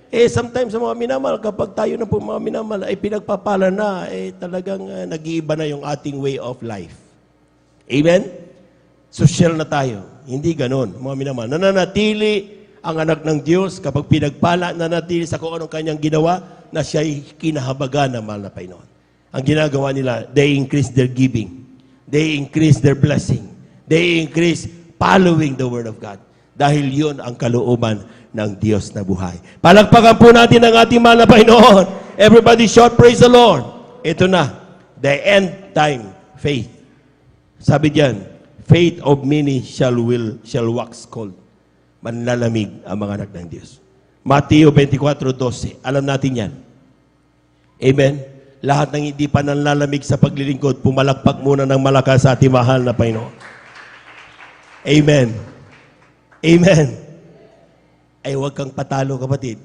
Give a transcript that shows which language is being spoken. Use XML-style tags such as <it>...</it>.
<tl>Sometimes sa mga minamahal, kapag tayo na po mga minamahal, ay pinagpapala na, talagang nag-iiba na yung ating</tl> <en>way of life.</en> <tl>Amen? Social na tayo. Hindi ganon, mga minamahal. Nananatili ang anak ng Diyos kapag pinagpala, nanatili sa kung anong kanyang ginawa, na siya'y kinahabagan ng mahal na Panginoon. Ang ginagawa nila,</tl> <en>they increase their giving. They increase their blessing. They increase following the Word of God.</en> <tl>Dahil yun ang kalooban ng Diyos na buhay. Palagpakan po natin ang ating mahal na Panginoon.</tl> <en>Everybody shout, praise the Lord.</en> <tl>Ito na,</tl> <en>the end time faith.</en> <tl>Sabi diyan,</tl> <en>faith of many shall wax cold.</en> <tl>Manlalamig ang mga anak ng Diyos. Mateo 24:12. Alam natin yan. Amen? Lahat ng hindi pa nanlalamig sa paglilingkod, pumalakpak muna ng malakas sa ating mahal na Panginoon. Amen. Amen. Ay huwag kang patalo, kapatid.</tl>